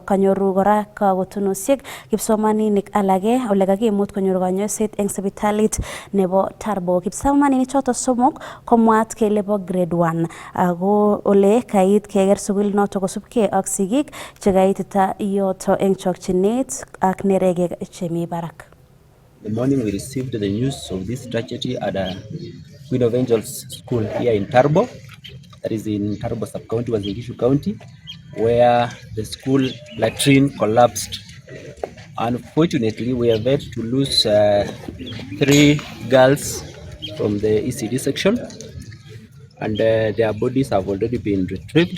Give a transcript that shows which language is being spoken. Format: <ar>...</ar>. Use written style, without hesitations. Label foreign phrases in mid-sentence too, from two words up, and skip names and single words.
<kln>Kanyoru kora kakotunosiek kipsomaninik alage ole kakimut konyor kanyoiset eng sipitalit nebo Tarbo. Kipsomaninik choto somok komwaat kele bo grade 1 ako ole kait keker sukul noto kosubkei ak sigik chekaitita yoto eng chokchinet ak neregek chemi barak.</kln> <en>The morning we received the news of this tragedy at Queen of Angels School here in Tarbo, that is in Tarbo sub-county, Uasin Gishu County, where the school latrine collapsed. Unfortunately, we have had to lose 3 girls from the ECD section, and their bodies have already been retrieved.</en>